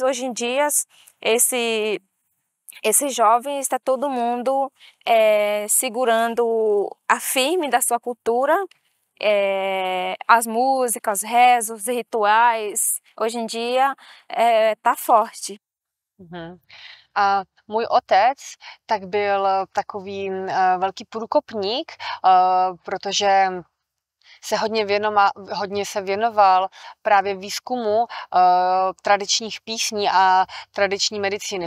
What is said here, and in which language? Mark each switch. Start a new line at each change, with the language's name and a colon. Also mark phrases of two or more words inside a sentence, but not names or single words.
Portuguese: Hoje em dia, esses jovens, está todo mundo segurando a firme da sua cultura. As músicas, rezos, rituais, hoje em dia tá forte.
Czech: A můj otec tak byl takový velký průkopník, protože se hodně se věnoval právě výzkumu tradičních písní a tradiční medicíny.